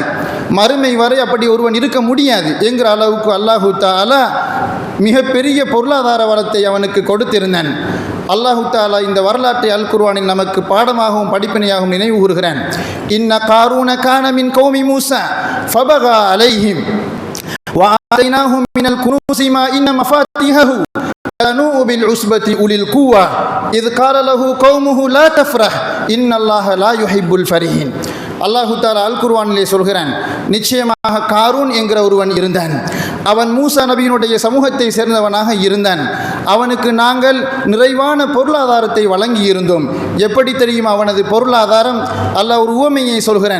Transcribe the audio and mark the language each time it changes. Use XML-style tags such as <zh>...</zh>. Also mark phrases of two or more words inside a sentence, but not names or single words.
<ta>மறுமை வரை அப்படி ஒருவன் இருக்க முடியாது என்கிற அளவுக்கு</ta> <ar>الله تعالى</ar> <ta>மிகப்பெரிய பொருளாதார வளத்தை அவனுக்கு கொடுத்திருந்தான்.</ta> <ar>الله تعالى</ar> <ta>இந்த வரலாற்றை அல் குர்ஆனில் நமக்கு பாடமாகவும் படிப்பினையாகவும் நினைவு கூறுகிறான்.</ta> <ar>إن قارون كان من قوم موسى فبغى عليهم وآتيناهم من الكنوز ما إن مفاتيحه تنوء بالعصبة أولي القوة إذ قال له قومه لا تفرح إن الله لا يحب الفرحين. الله تعالى</ar> <ta>அல் குர்ஆனிலே சொல்கிறான், நிச்சயமாக காரூன் என்கிற ஒருவன் இருந்தான். அவன் மூசா நபியினுடைய சமூகத்தை சேர்ந்தவனாக இருந்தான். அவனுக்கு நாங்கள் நிறைவான பொருளாதாரத்தை வழங்கி இருந்தோம். எப்படி தெரியும் அவனது பொருளாதாரம்? அல்லாஹ் ஒரு உவமையை சொல்கிறான்.</ta>